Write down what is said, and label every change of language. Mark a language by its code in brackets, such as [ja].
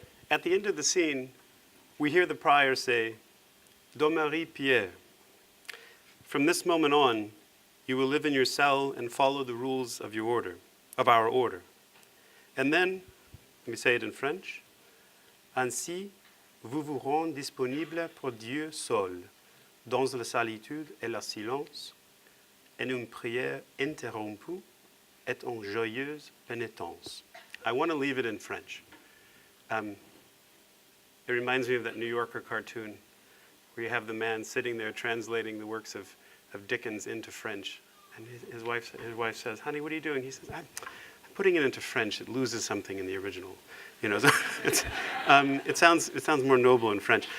[en] At the end of the scene, we hear the prior say, Dom Marie-Pierre, from this moment on, you will live in your cell and follow the rules of your order, of our order. And then, let me say it in French, [fr] ainsi, vous vous rendez disponible pour Dieu seul, dans la solitude et le silence, en une prière interrompue et en joyeuse pénitence. [en] I want to leave it in French. It reminds me of that New Yorker cartoon where you have the man sitting there translating the works of Dickens into French. And his wife says, honey, what are you doing? He says, I'm putting it into French. It loses something in the original. You know, so it sounds more noble in French.